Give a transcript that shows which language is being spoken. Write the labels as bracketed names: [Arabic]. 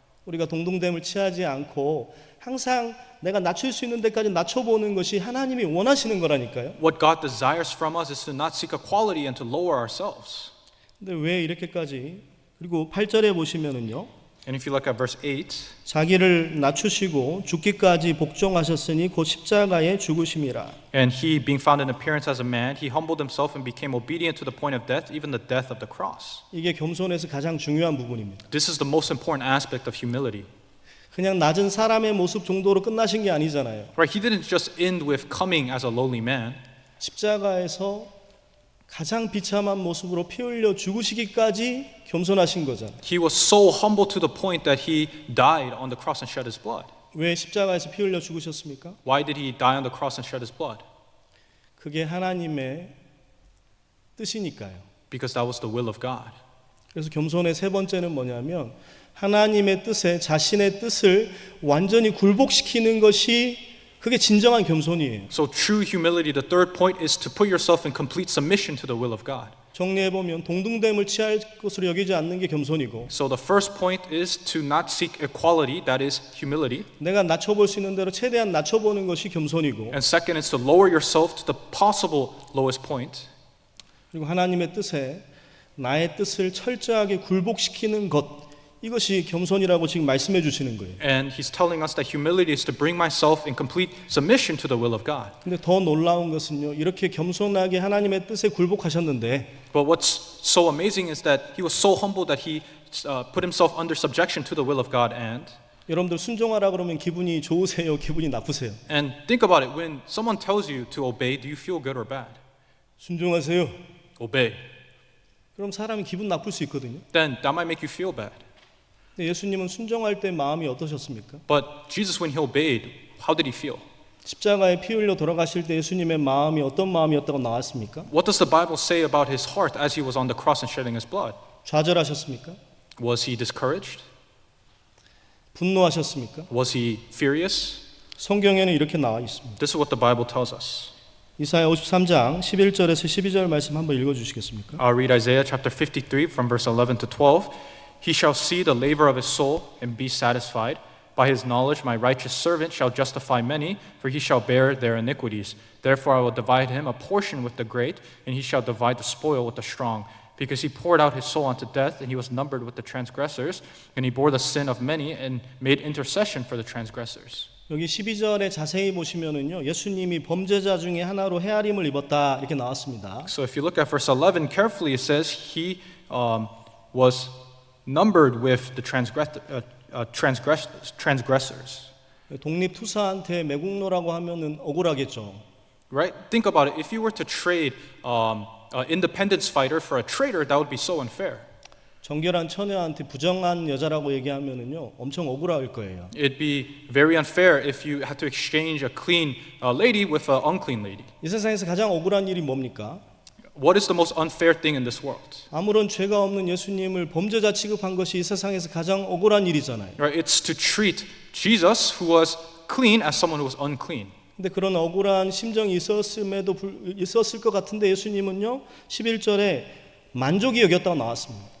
[Korean] 우리가 동등됨을 취하지 않고 항상 내가 낮출 수 있는 데까지 낮춰보는 것이 하나님이 원하시는 거라니까요. [English] What God desires from us is to not seek equality and to lower ourselves. [Korean] 근데 왜 이렇게까지? 그리고 8절에 보시면은요. [English] And if you look at verse 8, [Korean] 자기를 낮추시고 죽기까지 복종하셨으니 곧 십자가에 죽으심이라. [English] and he, being found in appearance as a man, he humbled himself and became obedient to the point of death, even the death of the cross. [Korean] 이게 겸손에서 가장 중요한 부분입니다. [English] This is the most important aspect of humility. [Korean] 그냥 낮은 사람의 모습 정도로 끝나신 게 아니잖아요. [English] Right? He didn't just end with coming as a lowly man. [Korean] 십자가에서 가장 비참한 모습으로 피 흘려 죽으시기까지 겸손하신 거잖아요. [English] He was so humble to the point that he died on the cross and shed his blood. [Korean] 왜 십자가에서 피 흘려 죽으셨습니까? [English] Why did he die on the cross and shed his blood? [Korean] 그게 하나님의 뜻이니까요. [English] Because that was the will of God. [Korean] 그래서 겸손의 세 번째는 뭐냐면 하나님의 뜻에 자신의 뜻을 완전히 굴복시키는 것이 그게 진정한 겸손이에요. [English] So true humility, the third point, is to put yourself in complete submission to the will of God. [Korean] 정리해보면 동등됨을 취할 것으로 여기지 않는 게 겸손이고 [English] So the first point is to not seek equality, that is humility. [Korean] 내가 낮춰볼 수 있는 대로 최대한 낮춰보는 것이 겸손이고 [English] And second is to lower yourself to the possible lowest point. [Korean] 그리고 하나님의 뜻에 나의 뜻을 철저하게 굴복시키는 것 이것이 겸손이라고 지금 말씀해 주시는 거예요. [English] And he's telling us that humility is to bring myself in complete submission to the will of God. [Korean] 근데 더 놀라운 것은요. 이렇게 겸손하게 하나님의 뜻에 굴복하셨는데 [English] But what's so amazing is that he was so humble that he put himself under subjection to the will of God. [Korean] 여러분들 순종하라 그러면 기분이 좋으세요? 기분이 나쁘세요? [English] And think about it. When someone tells you to obey, do you feel good or bad? [Korean] 순종하세요. [English] Obey. [Korean] 그럼 사람이 기분 나쁠 수 있거든요. [English] Then that might make you feel bad. [Korean] 근데 예수님은 순종할 때 마음이 어떠셨습니까? [English] But Jesus, when he obeyed, how did he feel? [Korean] 십자가에 피 흘려 돌아가실 때 예수님의 마음이 어떤 마음이었다고 나왔습니까? [English] What does the Bible say about his heart as he was on the cross and shedding his blood? [Korean] 좌절하셨습니까? [English] Was he discouraged? [Korean] 분노하셨습니까? [English] Was he furious? [Korean] 성경에는 이렇게 나와 있습니다. [English] This is what the Bible tells us. [Korean] 이사야 53장 11절에서 12절 말씀 한번 읽어 주시겠습니까? [English] I'll read Isaiah chapter 53 from verse 11 to 12. He shall see the labor of his soul and be satisfied. By his knowledge my righteous servant shall justify many, for he shall bear their iniquities. Therefore I will divide him a portion with the great, and he shall divide the spoil with the strong. Because he poured out his soul unto death, and he was numbered with the transgressors, and he bore the sin of many, and made intercession for the transgressors. [Korean] 여기 12절에 자세히 보시면은요. 예수님이 범죄자 중에 하나로 헤아림을 입었다 이렇게 나왔습니다. [English] So if you look at verse 11 carefully, it says he was numbered with the transgressors. [Korean] 독립투사한테 매국노라고 하면은 억울하겠죠. [English] Right? Think about it. If you were to trade an independence fighter for a traitor, that would be so unfair. [Korean] 정결한 처녀한테 부정한 여자라고 얘기하면은요 엄청 억울할 거예요. [English] It'd be very unfair if you had to exchange a clean lady with an unclean lady. [Korean] 이 세상에서 가장 억울한 일이 뭡니까? [English] What is the most unfair thing in this world? [Korean] 아무런 죄가 없는 예수님을 범죄자 취급한 것이 이 세상에서 가장 억울한 일이잖아요. [English] Right? It's to treat Jesus, who was clean, as someone who was unclean. [Korean] 근데 그런 억울한 심정이 있었을 것 같은데 예수님은요 11절에 만족이 여겼다고 나왔습니다.